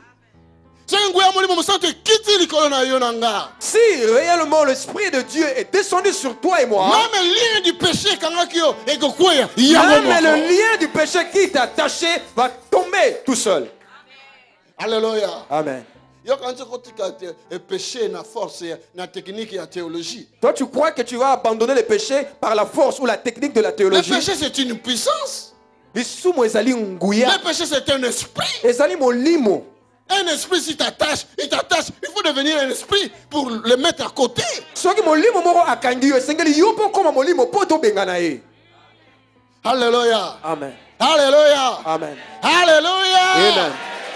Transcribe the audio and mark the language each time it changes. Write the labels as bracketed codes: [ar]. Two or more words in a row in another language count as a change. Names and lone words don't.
[ln] Soki nguya molimo mosantu ekiti likolo na yo na nga. [fr] Si réellement l'Esprit de Dieu est descendu sur toi et moi, Même le lien du péché [ln] ekangaki yo ekokweya yango [fr] même le [ln] moko. [fr] lien du péché qui t'a attaché va tomber tout seul. Alléluia. Amen. [ln] Yo kanzi kotika péché na force na technique ya théologie. [fr] Toi, tu crois que tu vas abandonner le péché par la force ou la technique de la Le théologie? péché c'est une puissance. [ln] Lisumu ezali nguya, [fr] Le péché c'est un esprit. [ln] ezali molimo. [fr] Un esprit si t'attache, il faut devenir un esprit pour le mettre à côté. [ln] Soki molimo moko akangi yo, esengeli yo mpo koma molimo mpo tobengana ye. [fr] Alléluia. Amen. Alléluia. Amen. Alléluia. Amen.